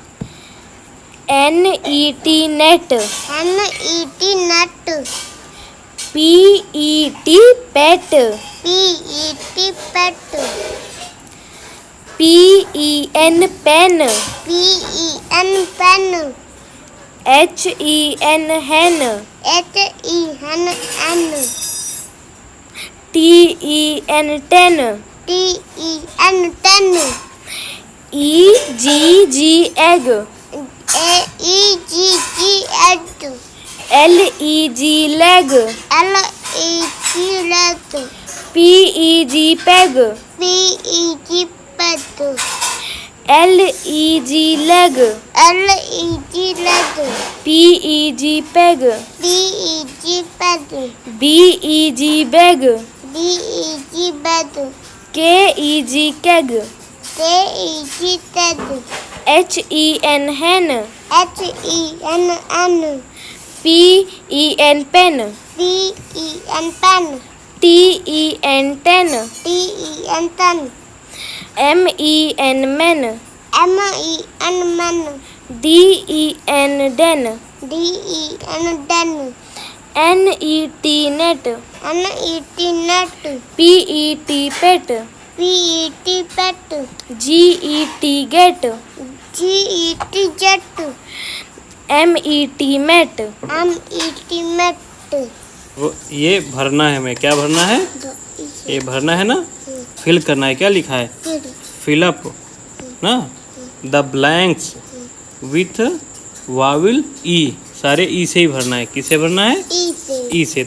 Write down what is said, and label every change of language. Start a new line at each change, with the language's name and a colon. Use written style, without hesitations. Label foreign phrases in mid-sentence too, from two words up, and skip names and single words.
English: N-E-T net. N-E-T net. P-E-T pet. P-E-T pet. P-E-N pen. P-E-N pen. H-E-N hen. H-E-N N. T-E-N ten. T-E-N ten. E-G-G egg. E-G-G egg. L-E-G leg. L-E-G leg. P-E-G peg. P-E-G peg. L-E-G leg. L-E-G leg. P-E-G peg. B-E-G peg. B-E-G bag. B-E-G bag. K-E-G keg. K-E-G keg. H-E-N hen. H-E-N N. P-E-N pen. P-E-N pen. T-E-N ten. T-E-N ten. M-E-N men. M-E-N man. D-E-N den. D-E-N den. N-E-T net. N-E-T net. P-E-T pet. P-E-T pet. G-E-T get. G-E-T jet. M-E-T met. M-E-T met.
Hindi: वो ये भरना है, हमें क्या भरना है? ये भरना है ना, फिल करना है। क्या लिखा है?
English: fill up na the blanks with vowel e.
Hindi: सारे ई से ही भरना है। किसे भरना है? ई से।